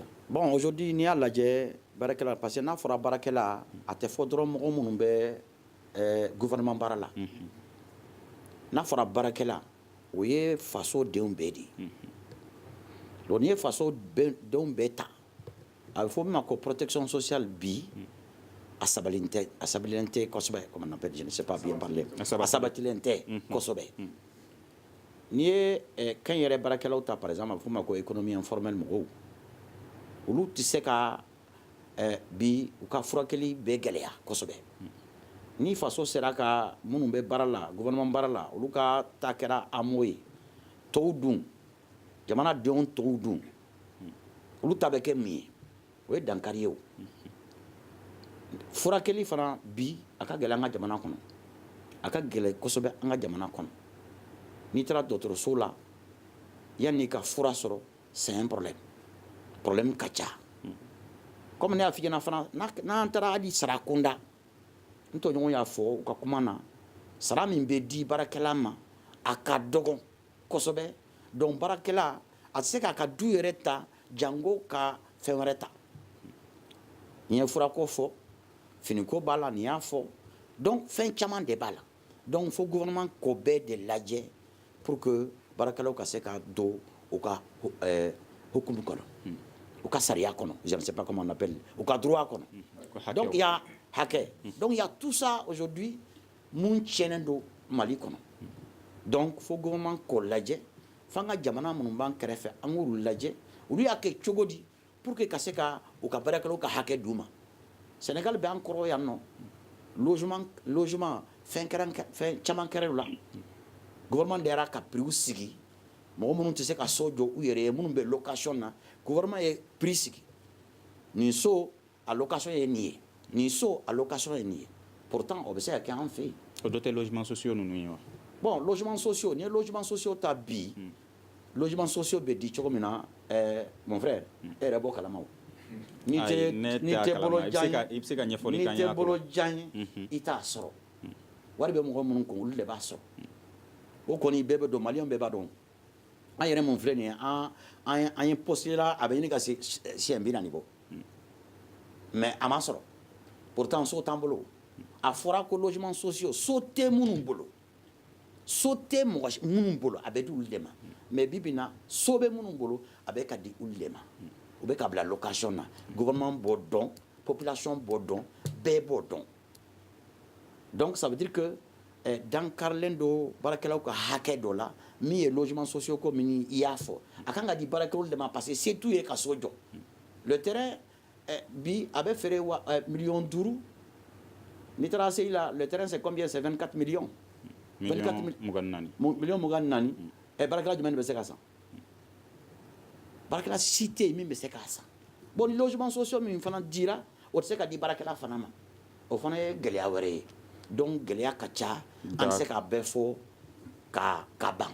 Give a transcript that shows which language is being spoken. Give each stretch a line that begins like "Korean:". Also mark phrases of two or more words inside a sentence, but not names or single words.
French: Bon aujourd'hui
Bambara: n'i y'a lajɛ baarakɛla
French: parce que
Bambara: n'a fɔra baarakɛla a tɛ fɔ dɔrɔn mɔgɔ minnu bɛ gouvernement baara la n'a fɔra baarakɛla o ye faso denw bɛɛ de ye donc n'i ye faso denw bɛɛ ta a bɛ fɔ min ma ko
French: protection sociale
Bambara: bi a sabalilen tɛ kosɛbɛ
French: comme on appelle je ne sais pas bien parler
Bambara: a sabatilen tɛ kosɛbɛ n'i ye kan yɛrɛ baarakɛlaw ta
French: par exemple
Bambara: a bɛ fɔ o ma ko
French: économie informelle
Bambara: mɔgɔw olu tɛ se ka bi u ka furakɛli bɛ gɛlɛya kosɛbɛ ni faso sera ka minnu bɛ baara la gouvernement baara la olu ka ta kɛra AMO ye tɔw dun jamanadenw tɔw dun olu ta bɛ kɛ min ye o ye dankari ye o furakɛli fana bi a ka gɛlɛn an ka jamana kɔnɔ a ka gɛlɛn kosɛbɛ an ka jamana kɔnɔ n'i taara dɔgɔtɔrɔso la yanni ka fura sɔrɔ
French: c'est un problème
Bambara: ka ca comme ne y'a f'i ɲɛna fana n'an taara hali sara kunda n tɔɲɔgɔn y'a fɔ u ka kuma na sara min bɛ di baarakɛla ma a ka dɔgɔ kosɛbɛ donc baarakɛla a tɛ se k'a ka du yɛrɛ ta jango ka fɛn wɛrɛ ta n ye furako fɔ finiko b'a la nin y'a fɔ donc fɛn caman de b'a la donc fo gouvernement k'o bɛɛ de lajɛ
French: pour que
Bambara: baarakɛlaw ka se ka don u ka hukumu kɔnɔ u ka sariya kɔnɔ
French: je ne sais pas comment on appelle
Bambara: u ka droit kɔnɔ
French: donc il y a
Bambara: hakɛ
French: donc il y a tout ça aujourd'hui
Bambara: mun tiɲɛnen don Mali kɔnɔ donc fo gouvernement k'o lajɛ f'an ka jamana minnu b'an kɛrɛfɛ an k'olu lajɛ olu y'a kɛ cogo di
French: pour que
Bambara: ka se ka u ka baarakɛlaw ka hakɛ d'u ma Sénégal bɛ an kɔrɔ yan nɔ logement fɛn caman kɛra u la gouvernement de yɛrɛ ka prix sigi mɔgɔ minnu tɛ se ka so jɔ u yɛrɛ ye minnu bɛ location na gouvernement ye prix sigi nin so a location ye nin ye nin so a location ye nin ye pourtant o bɛ se ka kɛ an fɛ yen o dɔ tɛ
French: logement sociaux
Bambara: ninnu ye wa bon
French: logement sociaux
Bambara: n'i ye
French: logement sociaux
Bambara: ta bi
French: logement sociaux
Bambara: bɛ di cogo min na
French: mon frère
Bambara: e yɛrɛ b'o kalama o n'i tɛ bolo jan ye i t'a sɔrɔ wari bɛ mɔgɔ minnu kun olu de b'a sɔrɔ o kɔni bɛɛ bɛ dɔn maliyɛnw bɛɛ b'a dɔn an yɛrɛ mun filɛ nin ye an ye postulé la a bɛ ɲini ka se siɲɛ 40 bɔ mais a ma sɔrɔ pourtant so t'an bolo a fɔra ko
French: logement sociaux
Bambara: so tɛ minnu bolo so tɛ mɔgɔ minnu bolo a bɛ di olu de ma mais bi bi in na so bɛ minnu bolo a bɛ ka di olu de ma u bɛ ka bila location na gouvernement b'o dɔn population b'o dɔn bɛɛ b'o dɔn
French: donc ça veut dire que
Bambara: dankarilen do baarakɛlaw ka hakɛ dɔ la min ye
French: logement sociaux
Bambara: ko min i y'a fɔ a kan ka di baarakɛlaw de ma
French: parce que
Bambara: se t'u ye ka so jɔ
French: le terrain
Bambara: bi a bɛ feere $500,000 n'i taara se la
French: le terrain c'est combien c'est 24 millions
Bambara: millions 24 baarakɛla jumɛn de bɛ se ka san baarakɛla si tɛ yen min bɛ se k'a san bon ni
French: logement sociaux
Bambara: min fana dira o tɛ se ka di baarakɛla fana ma o fana ye gɛlɛya wɛrɛ ye donc gɛlɛya ka ca an tɛ se k'a bɛɛ fɔ ka ban